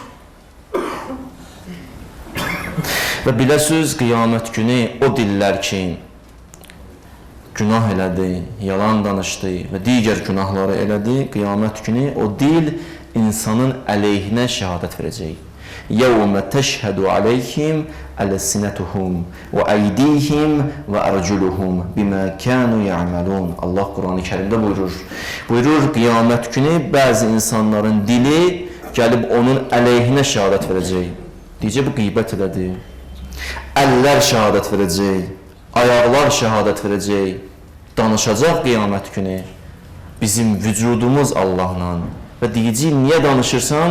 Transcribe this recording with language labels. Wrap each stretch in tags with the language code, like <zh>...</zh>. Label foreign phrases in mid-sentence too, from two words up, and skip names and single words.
<az>Və biləsiz, qiyamət günü o dillər ki, günah elədi, yalan danışdı və digər günahları elədi, qiyamət günü o dil insanın əleyhinə şəhadət verəcək.</az> <ar>يَوْمَ تَشْهَدُ عَلَيْهِمْ أَلْسِنَتُهُمْ وَأَيْدِيهِمْ وَأَرْجُلُهُمْ بِمَا كَانُوا يَعْمَلُونَ</ar> <az>Allah Qur'an-ı Kərimdə buyurur. Buyurur, qiyamət günü bəzi insanların dili gəlib onun əleyhinə şəhadət verəcək. Deyəcək, bu qeybət elədi. Əllər şəhadət verəcək, ayaqlar şəhadət verəcək, danışacaq qiyamət günü bizim vücudumuz Allahla və deyəcək, niyə danışırsan?</az>